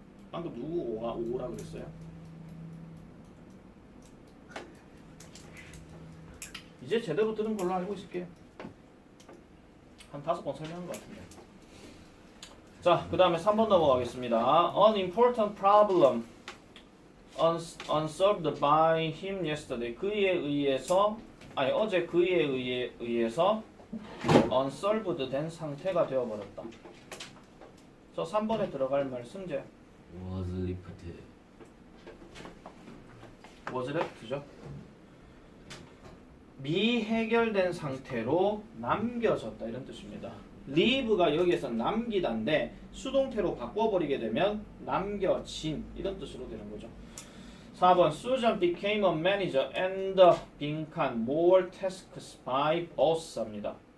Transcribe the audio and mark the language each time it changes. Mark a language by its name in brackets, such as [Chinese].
[Korean] 방금 누구 오라 그랬어요? 이제 제대로 들은 걸로 알고 있을게요. 한 5번 설명한 것 같은데. 자, 그 다음에 3번 넘어가겠습니다. [English] An important problem unsolved by him yesterday. [Korean] 그에 의해서, 아니 어제 그에 의해서 unsolved 된 상태가 되어버렸다. 저 3번에 들어갈 말 승재. [English] was lifted. was left죠. [Korean] 미해결된 상태로 남겨졌다 이런 뜻입니다. leave가 여기에서 남기다인데 수동태로 바꿔버리게 되면 남겨진 이런 뜻으로 되는 거죠. [English] 4번 Susan became a manager and [Korean] 빈칸 [English] more tasks by boss입니다.